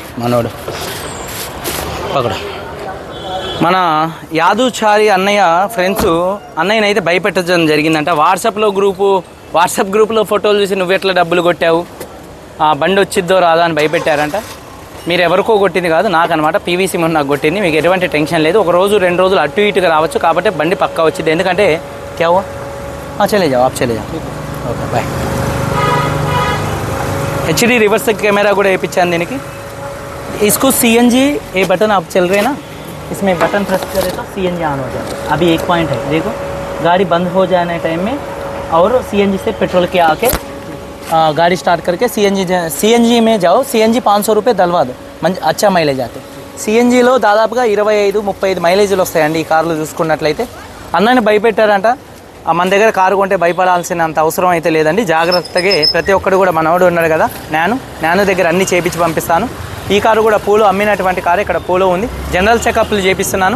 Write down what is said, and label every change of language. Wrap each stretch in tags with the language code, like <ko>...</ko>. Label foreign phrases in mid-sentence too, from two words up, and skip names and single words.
<te>మనోడు పక్కడ మన యాదుచారి అన్నయ్య ఫ్రెండ్స్ అన్నయ్యని అయితే భయపెట్టడం జరిగిందంట. వాట్సాప్ గ్రూప్లో ఫోటోలు చూసి నువ్వు ఎట్లా డబ్బులు కొట్టావు, బండి వచ్చిద్దో రాదా అని భయపెట్టారంట. మీరు ఎవరికో కొట్టింది కాదు, నాకు అనమాట. పీవీసీ ముందు నాకు కొట్టింది. మీకు ఎటువంటి టెన్షన్ లేదు. 1 రోజు 2 రోజులు అటు ఇటుగా రావచ్చు. కాబట్టి బండి పక్కా వచ్చింది.</te> <hi>ఎందుకంటే क्या चले जाओ आप चले जाओ.</hi> <en>okay bye. HD reverse camera</en> <te>కూడా వేయించాను దీనికి.</te> <hi>इसको CNG ये बटन आप चल रहे ना, इसमें</hi> <en>button press</en> <hi>करें तो</hi> <en>CNG on</en> <hi>हो जाए. अभी एक पॉइंट है, देखो गाड़ी बंद हो जाने टाइम में और CNG से पेट्रोल के आके गाड़ी स्टार्ट करके CNG में जाओ. CNG 500 रुपये दलवा दो.</hi> <te>మంచి అచ్చా మైలేజ్ అయితే సిఎన్జీలో దాదాపుగా 25-35 మైలేజీలు వస్తాయండి ఈ కార్లు చూసుకున్నట్లయితే. అన్నని భయపెట్టారంట. మన దగ్గర కారు కొంటే భయపడాల్సినంత అవసరం అయితే లేదండి. జాగ్రత్తగా ప్రతి ఒక్కడు కూడా మనవాడు ఉన్నాడు కదా, నాను దగ్గర అన్నీ చేపించి పంపిస్తాను. ఈ కారు కూడా పూలో అమ్మినటువంటి కారు. ఇక్కడ పూలో ఉంది.</te> <en>general checkups</en> <te>చేపిస్తున్నాను.</te>